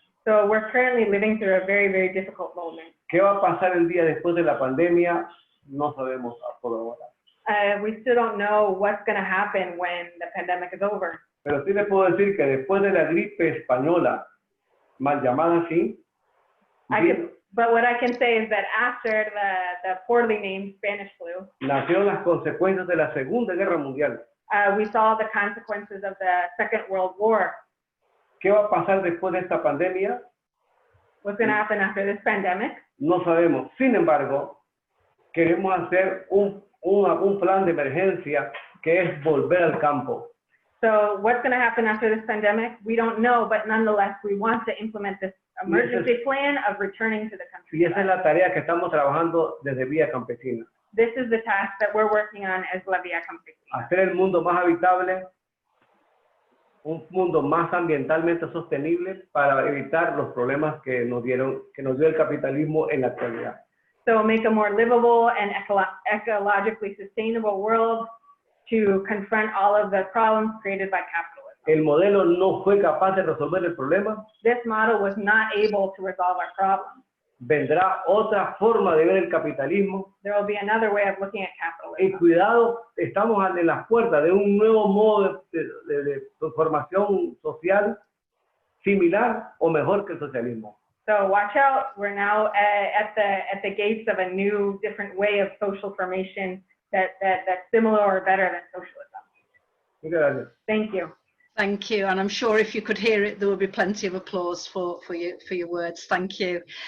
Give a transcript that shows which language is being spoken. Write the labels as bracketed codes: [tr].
[en] So we're currently living through a very, very difficult moment. [es] ¿Qué va a pasar el día después de la pandemia? No sabemos por ahora. [en] We still don't know what's going to happen when the pandemic is over. [es] Pero sí les puedo decir que después de la gripe española, mal llamada así, [en] But what I can say is that after the poorly named Spanish flu, [es] nacieron las consecuencias de la Segunda Guerra Mundial. [en] We saw the consequences of the Second World War. [es] ¿Qué va a pasar después de esta pandemia? [en] What's going to happen after this pandemic? [es] No sabemos. Sin embargo, queremos hacer un plan de emergencia que es volver al campo. [en] So what's going to happen after this pandemic? We don't know, but nonetheless, we want to implement this emergency plan of returning to the country. [es] Y esa es la tarea que estamos trabajando desde Via Campesina. [en] This is the task that we're working on as la Via Campesina. [es] Hacer el mundo más habitable, un mundo más ambientalmente sostenible para evitar los problemas que nos dio el capitalismo en la actualidad. [en] So make a more livable and ecologically sustainable world to confront all of the problems created by capitalism. [es] El modelo no fue capaz de resolver el problema. [en] This model was not able to resolve our problems. [es] Vendrá otra forma de ver el capitalismo. [en] There will be another way of looking at capitalism. [es] Y cuidado, estamos en las puertas de un nuevo modo de transformación social similar o mejor que el socialismo. [en] So watch out, we're now at the gates of a new, different way of social formation that's similar or better than socialism. [es] Muchas gracias. [en] Thank you. Thank you, and I'm sure if you could hear it, there will be plenty of applause for your words. Thank you.